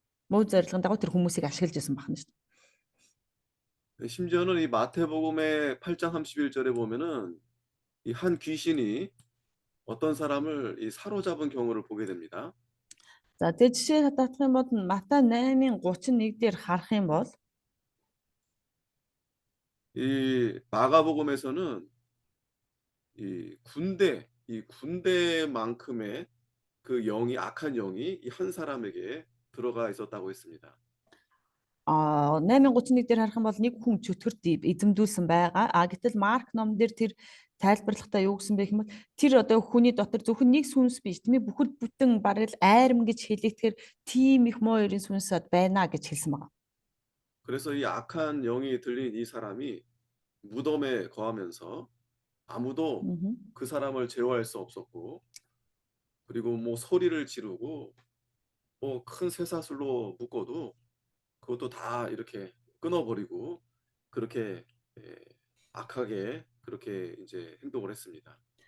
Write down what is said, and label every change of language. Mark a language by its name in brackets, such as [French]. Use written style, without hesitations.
[Mongolian] Муу зорилгын дагуу тэр хүмүүсийг ашиглаж байсан байна шүү дээ. [Korean] 심지어는 이 마태복음의 8장 31절에 보면은 이 한 귀신이 어떤 사람을 이 사로잡은 경우를 보게 됩니다. [Mongolian] За тэгээд жишээ татах юм бол Матай 8:31 дээр харах юм бол [Korean] 이 마가복음에서는 이 군대만큼의 그 영이 악한 영이 이 한 사람에게 들어가 있었다고 했습니다. [Mongolian] 8:31 дээр харах юм бол нэг хүн чөтгөрт эзэмдүүлсэн байгаа. Гэтэл Марк ном дээр тэр тайлбарлахдаа юу гэсэн бэ гэх юм бол тэр одоо хүний дотор зөвхөн нэг сүнс биш тийм ээ, бүхэл бүтэн бараг л айрам гэж хэлэхдээ тийм их муу ерийн сүнс байна гэж хэлсэн байгаа. [Korean] 그래서 이 악한 영이 들린 이 사람이 무덤에 거하면서 아무도 Мгм. 그 사람을 제어할 수 없었고, 그리고 뭐 소리를 지르고 뭐 큰 쇠사슬로 묶어도 그것도 다 이렇게 끊어버리고 그렇게 악하게 그렇게 이제 행동을 했습니다.